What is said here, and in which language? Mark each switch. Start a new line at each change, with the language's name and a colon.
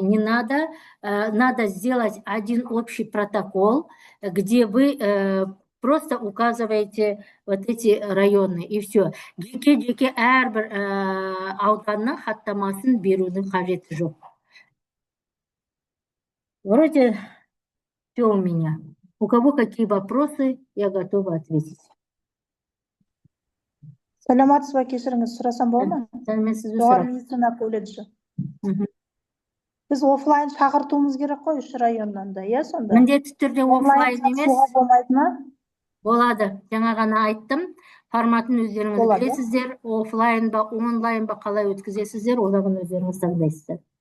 Russian: Не надо, надо сделать один общий протокол, где вы просто указываете вот эти районы, и все.
Kazakh: Жеке әрбір ауданның хаттамасын берудің қажеті жоқ.
Russian: Вроде все у меня. У кого какие вопросы, я готова ответить.
Kazakh: Саламатсыз ба, кешіріңіз, сұрасам болады ма? Сәлеметсіз бе? Жоғары медицина колледжі. Біз офлайн шақыртуымыз керек қой, үш районнан да, иә сонда? Міндетті түрде офлайн емес. Қатысуға болмайды ма? Болады. Жаңа ғана айттым, форматын өздеріңіз білесіздер, офлайн ба, онлайн ба қалай өткізесіздер, одан өздеріңіз таңдайсыздар.